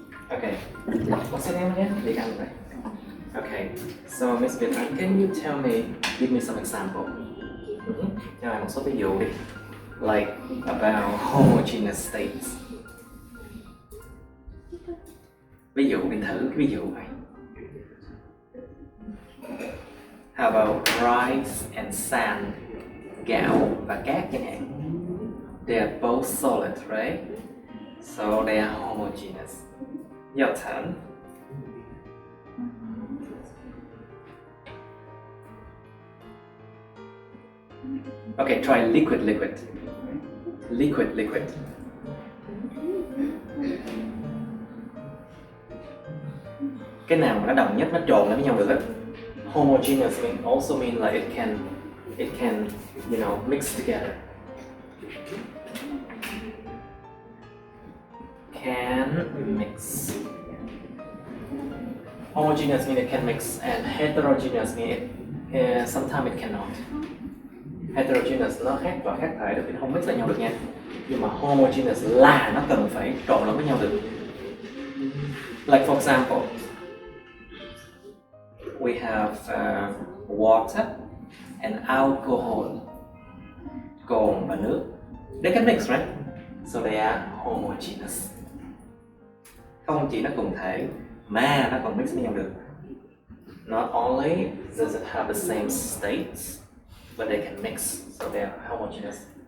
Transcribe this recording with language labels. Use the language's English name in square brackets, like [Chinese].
[English] Okay, what's your name again? Okay, so Miss Vietnam, can you give me some example? [Vietnamese] Cho em một số ví dụ đi. [English] Like about homogeneous states. [Vietnamese] Ví dụ mình thử cái ví dụ này. [English] How about rice and sand? [Vietnamese] Gạo và cát chẳng hạn. [English] They are both solid, right? So they are homogeneous. Your turn. Okay, try liquid. Liquid. [Vietnamese] Cái nào mà nó đồng nhất, nó trộn lại với nhau được á. [English] Homogeneous also mean like it can, you know, mix together. Can mix. Homogeneous mean it can mix, and heterogeneous mean sometimes it cannot. [Vietnamese] Heterogeneous nó khác và khác thể được, nó không mix lại nhau được nha. Nhưng mà homogeneous là nó cần phải trộn lẫn với nhau được. [English] Like for example, we have water and alcohol. [Vietnamese] Cồn và nước. [English] They can mix, right? So they are homogeneous. [Vietnamese] Không chỉ nó cùng thể mà nó còn mix với nhau được. [English] Not only does it have the same states, but they can mix, so they are homogeneous.